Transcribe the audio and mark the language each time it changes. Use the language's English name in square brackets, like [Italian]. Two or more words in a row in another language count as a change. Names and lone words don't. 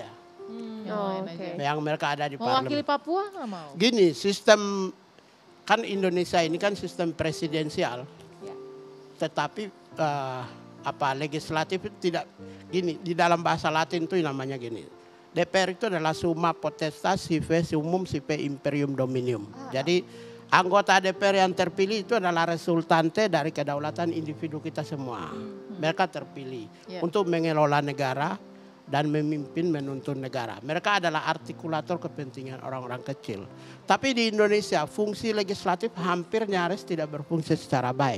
[Indonesian] Yang lain aja. Yang mereka ada di Mewakili parlemen. Papua nggak mau? Gini, sistem kan Indonesia ini kan sistem presidensial. Ya. Tetapi legislatif itu tidak gini, di dalam bahasa Latin itu namanya gini. DPR itu adalah [Latin] summa potestas sive summum sive imperium dominium. [Indonesian] Jadi anggota DPR yang terpilih itu adalah resultante dari kedaulatan individu kita semua. Mereka terpilih untuk mengelola negara dan memimpin menuntun negara. Mereka adalah artikulator kepentingan orang-orang kecil. Tapi di Indonesia fungsi legislatif hampir nyaris tidak berfungsi secara baik.